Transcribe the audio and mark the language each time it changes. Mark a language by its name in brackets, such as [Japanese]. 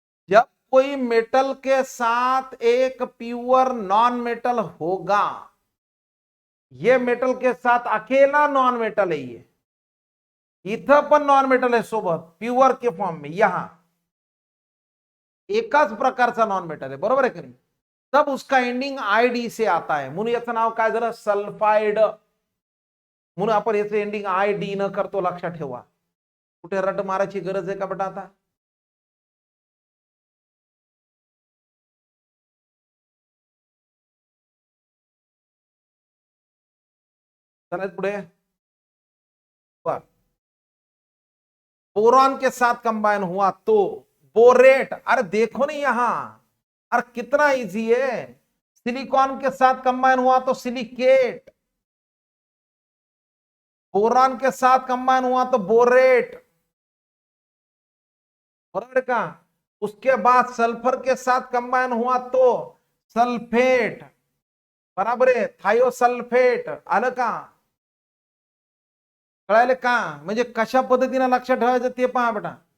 [Hindi] जब कोई मेटल के साथ एक प्योर नॉन मेटल होगा, ये मेटल के साथ अकेला नॉन मेटल है, ये [Marathi] इथं पण नॉन मेटल आहे सोबत [Hindi] प्युअर के फॉर्म में, यहां एकाच प्रकारचा नॉन मेटल है, बरोबर है की नाही? तब उसका एंडिंग आयडी से आता है, [Marathi] म्हणून याचं नाव काय झालं? [Hindi] सल्फाइड। [Marathi] म्हणून आपण याचं एंडिंग आयडी न करतो, लक्षात ठेवा। कुठे रट मारायची गरज आहे का बेटा आता? चला पुढे। [Hindi] बोरॉन के साथ कंबाइन हुआ तो बोरेट। अरे देखो नहीं यहां, अरे कितना इजी है। सिलिकॉन के साथ कंबाइन हुआ तो सिलिकेट, बोरॉन के साथ कंबाइन हुआ तो बोरेट, बराबर का? उसके बाद सल्फर के साथ कंबाइन हुआ तो सल्फेट, [Marathi] बराबर आहे, [Hindi] थायोसल्फेट। [Marathi] आलं का? कळायलं का? म्हणजे कशा पद्धतीने लक्षात ठेवायचं ते पहा बेटा।